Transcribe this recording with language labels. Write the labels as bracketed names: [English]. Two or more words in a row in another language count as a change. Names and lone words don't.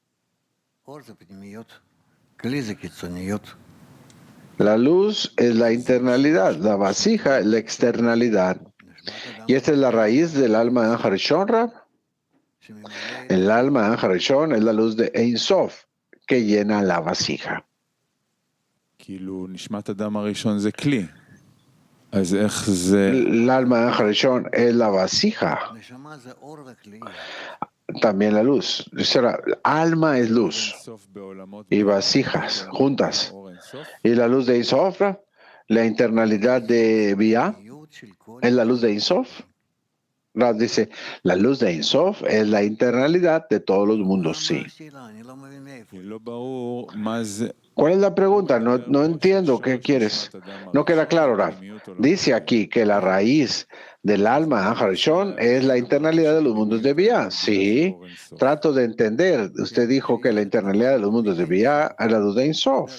[Spanish] La luz es la internalidad, la vasija es la externalidad. Y esta es la raíz del alma de Anjarishon, Rab. El alma de Anjarishon es la luz de [Hebrew] אין סוף, [Spanish] que llena la vasija. [Hebrew] כאילו נשמת אדם הראשון זה כלי. אז איך זה... [Spanish] El alma de Anjarishon es la vasija, también la luz. Será, alma es luz y vasijas juntas. Y la luz de [Hebrew] אין סוף, [Spanish] la internalidad de Vía, es la luz de [Hebrew] אין סוף. [Spanish] Rab dice, la luz de [Hebrew] אין סוף [Spanish] es la internalidad de todos los mundos, sí. [Hebrew] לא ברור מה זה... [Spanish] ¿Cuál es la pregunta? No entiendo qué quieres. No queda claro, Rab. Dice aquí que la raíz del alma de Anjarishon es la internalidad de los mundos de Vía. Sí, trato de entender. Usted dijo que la internalidad de los mundos de Vía es la luz de Ein Sof.